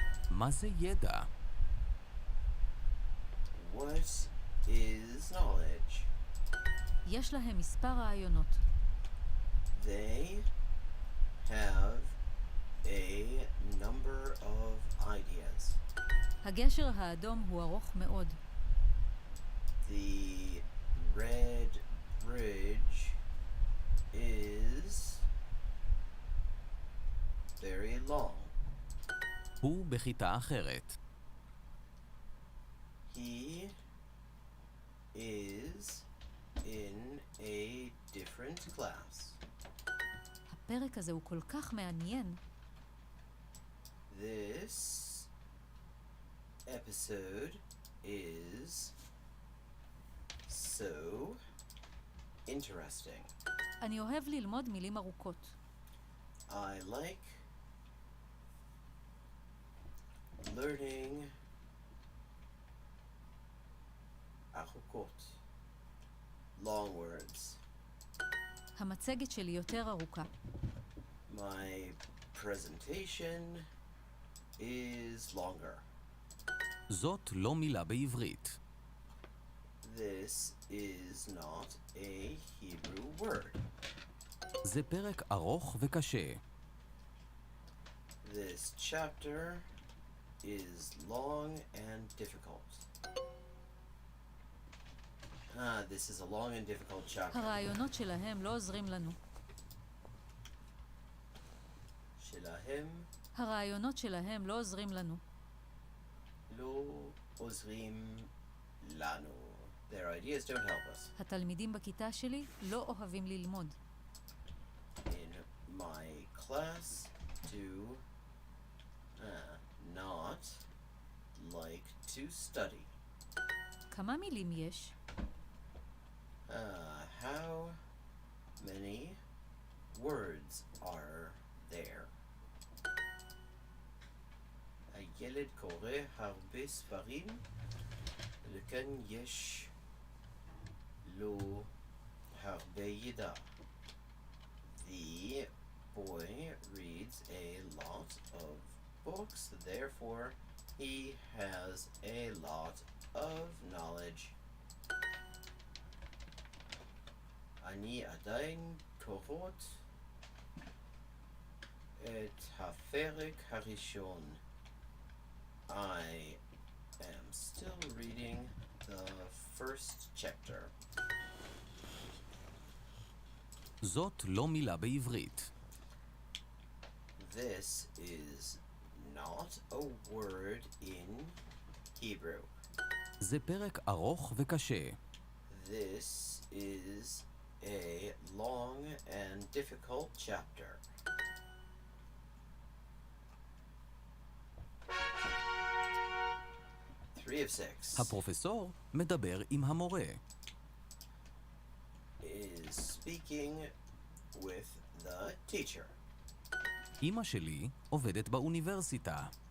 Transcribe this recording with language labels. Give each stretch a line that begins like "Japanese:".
Hebrew: מה זה ידע?
English: What is knowledge?
Hebrew: יש להם מספר רעיונות.
English: They have a number of ideas.
Hebrew: הגשר האדום הוא ארוך מאוד.
English: The red bridge is very long.
Hebrew: הוא בכיתה אחרת.
English: He is in a different class.
Hebrew: הפרק הזה הוא כל כך מעניין.
English: This episode is so interesting.
Hebrew: אני אוהב ללמוד מילים ארוכות.
English: I like learning
Hebrew: ארוכות.
English: Long words.
Hebrew: המצגת שלי יותר ארוכה.
English: My presentation is longer.
Hebrew: זאת לא מילה בעברית.
English: This is not a Hebrew word.
Hebrew: זה פרק ארוך וקשה.
English: This chapter is long and difficult. This is a long and difficult chapter.
Hebrew: הרעיונות שלהם לא עוזרים לנו. שלהם הרעיונות שלהם לא עוזרים לנו. לא עוזרים לנו.
English: Their ideas don't help us.
Hebrew: התלמידים בכיתה שלי לא אוהבים ללמוד.
English: In my class do not like to study.
Hebrew: כמה מילים יש?
English: How many words are there?
Hebrew: הילד קורא הרבה ספרים, לכן יש לו הרבה ידע.
English: The boy reads a lot of books, therefore he has a lot of knowledge.
Hebrew: אני עדיין קוראות את הפרק הראשון.
English: I am still reading the first chapter.
Hebrew: זאת לא מילה בעברית.
English: This is not a word in Hebrew.
Hebrew: זה פרק ארוך וקשה.
English: This is a long and difficult chapter. Three of six.
Hebrew: הפרופסור מדבר עם המורה.
English: Is speaking with the teacher.
Hebrew: אמא שלי עובדת באוניברסיטה.